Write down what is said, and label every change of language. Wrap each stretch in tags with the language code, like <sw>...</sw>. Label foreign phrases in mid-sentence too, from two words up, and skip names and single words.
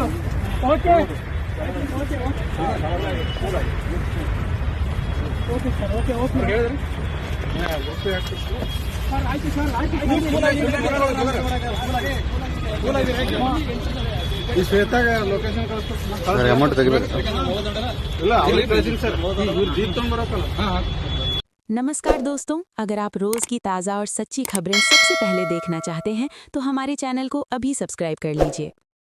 <en>okay okay sir, okay okay ಹೇಳಿದ್ರಿ</en> <kn>ಈ ಶ್ವೇತಾಗ ಲೊಕೇಶನ್</kn> <en>sir amount</en> <kn>ತೆಗಿಬೇಕು ಸರ್ ಇಲ್ಲ ಅವ್ರಿಗೆ ಕಳಿಸಿನಿ ಸರ್ ಇವ್ರು ಜೀಪ್ ತೊಗೊಂಡ್ಬರಕ್ಕಲ್ಲ</kn> <hi>नमस्कार दोस्तों, अगर आप रोज की ताज़ा और सच्ची खबरें सबसे पहले देखना चाहते हैं तो हमारे चैनल को अभी सब्सक्राइब कर लीजिए।</hi>